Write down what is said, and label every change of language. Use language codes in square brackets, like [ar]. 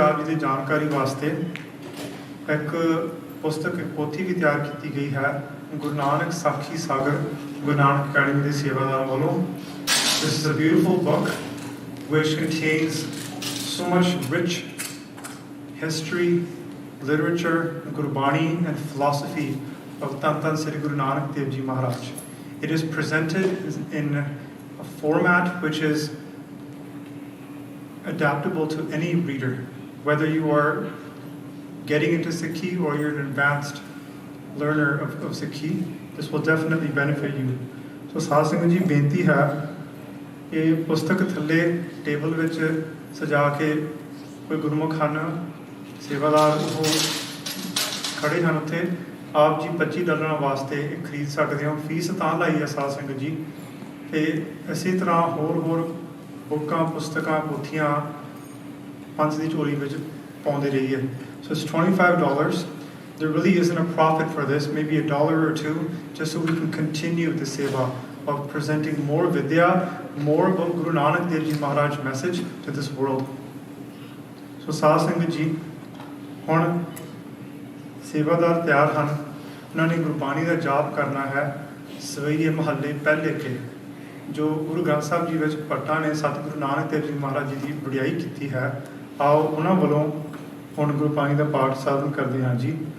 [pa] ਆਪ ਜੀ ਦੀ ਜਾਣਕਾਰੀ ਵਾਸਤੇ ਇੱਕ ਪੁਸਤਕ, ਇੱਕ ਪੋਥੀ ਵੀ ਤਿਆਰ ਕੀਤੀ ਗਈ ਹੈ ਗੁਰੂ ਨਾਨਕ ਸਾਖੀ ਸਾਗਰ ਗੁਰੂ ਨਾਨਕ ਅਕੈਡਮੀ ਦੇ ਸੇਵਾਦਾਰਾਂ ਵੱਲੋਂ। [en] This is a beautiful book which contains so much rich history, literature, Gurbani and philosophy of Tan Tan Sri Guru Nanak Dev Ji Maharaj. It is presented in a format which is adaptable to any reader, whether you are getting into Sikhi or you're an advanced learner of Sikhi. This will definitely benefit you. [pa] So ਸਾਧ ਸੰਗਤ ਜੀ ਬੇਨਤੀ ਹੈ ਇਹ ਪੁਸਤਕ ਥੱਲੇ table ਵਿੱਚ ਸਜਾ ਕੇ ਕੋਈ ਗੁਰਮੁਖ ਹਨ ਸੇਵਾਦਾਰ ਉਹ ਖੜੇ ਹਨ ਉੱਥੇ, ਆਪ ਜੀ $25 ਵਾਸਤੇ ਇਹ ਖਰੀਦ ਸਕਦੇ ਹੋ। ਫੀਸ ਤਾਂ ਲਾਈ ਹੈ ਸਾਧ ਸੰਗਤ ਜੀ, ਤੇ ਇਸੇ ਤਰ੍ਹਾਂ ਹੋਰ ਬੁੱਕਾਂ, ਪੁਸਤਕਾਂ, ਪੋਥੀਆਂ ਪੰਥ ਦੀ ਝੋਲੀ ਵਿੱਚ ਪਾਉਂਦੇ ਰਹੀਏ। [en] So it's $25. There really isn't a profit for this, maybe $1 or $2, just so we can continue the seva of presenting more vidya, more about Guru Nanak Dev Ji Maharaj's message to this world. [pa] So ਸਾਧ ਸੰਗਤ ਜੀ ਹੁਣ ਸੇਵਾਦਾਰ ਤਿਆਰ ਹਨ, ਉਹਨਾਂ ਨੇ ਗੁਰਬਾਣੀ ਦਾ ਜਾਪ ਕਰਨਾ ਹੈ ਸਵੇਰੇ ਮਹੱਲੇ ਪਹਿਲੇ ਕੇ। ਜੋ ਗੁਰੂ ਗ੍ਰੰਥ ਸਾਹਿਬ ਜੀ ਵਿੱਚ ਭੱਟਾਂ ਨੇ ਸਤਿਗੁਰੂ ਨਾਨਕ ਦੇਵ ਜੀ ਮਹਾਰਾਜ ਜੀ ਦੀ ਵਡਿਆਈ ਕੀਤੀ ਹੈ, ਆਓ ਉਹਨਾਂ ਵੱਲੋਂ ਹੁਣ ਗੁਰਬਾਣੀ ਦਾ ਪਾਠ ਸਾਧਨ ਕਰਦੇ ਹਾਂ ਜੀ।